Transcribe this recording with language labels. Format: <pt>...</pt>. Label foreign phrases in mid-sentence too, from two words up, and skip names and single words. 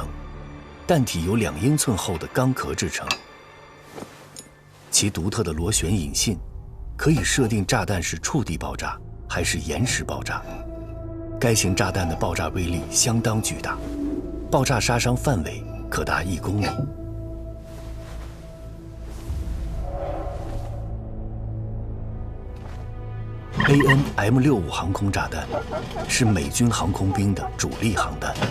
<zh>彈體由2英寸厚的鋼殼製成，其獨特的螺旋引信可以設定炸彈是觸地爆炸還是岩石爆炸。該型炸彈的爆炸威力相當巨大，爆炸殺傷範圍可達1 公里。AN-M65航空炸彈是美軍航空兵的主力航彈。</zh>